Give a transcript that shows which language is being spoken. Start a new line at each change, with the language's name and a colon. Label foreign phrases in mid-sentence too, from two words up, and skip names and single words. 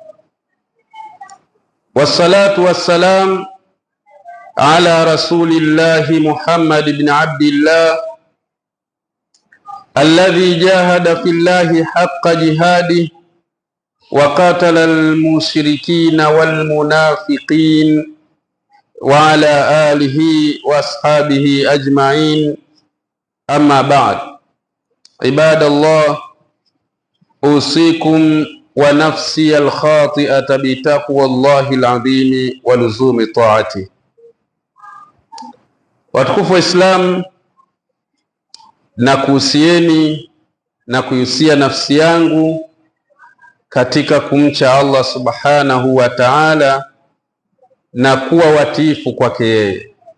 Arabic: والصلاة والسلام على رسول الله محمد بن عبد الله الذي جاهد في الله حق جهاده وقاتل المشركين والمنافقين وعلى آله وأصحابه أجمعين. أما بعد، عباد الله، أوصيكم ونفسي الخاطئة بتقوى الله العظيم ولزوم طاعته.
Swahili: Watukufu wa Islam, na kuhusieni na kuhusia nafsi yangu katika kumcha Allah
Arabic: سبحانه وتعالى
Swahili: na kuwa watiifu kwake yeye.